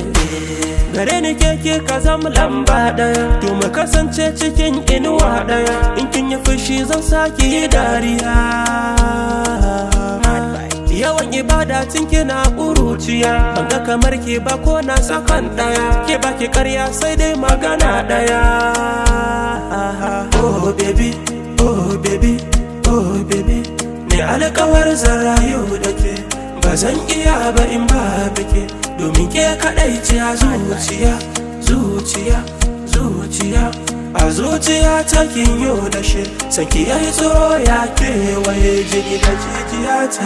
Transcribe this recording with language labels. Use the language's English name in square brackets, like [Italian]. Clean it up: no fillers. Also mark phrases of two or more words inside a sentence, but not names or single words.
[Hausa] Gare ni keke ka zama lamba daya, to mu kasance cikin inuwa daya. In kin yi fushi zan saki yi dariya. Yawan ibada tun kina ƙuruciya, banga kamar ke ba ko na sakan daya. Ke baki karya sai dai magana daya. [English] Oh baby, oh baby, oh baby, [Hausa] ne alƙawar zarayu da ke ba zan iya ba in ba bike, domin ke kaɗai ce a zuciya, zuciya, zuciya. A zuciya ta kinyo da shi, sanki yayi tsoro ya kewaye jini da jijiyata.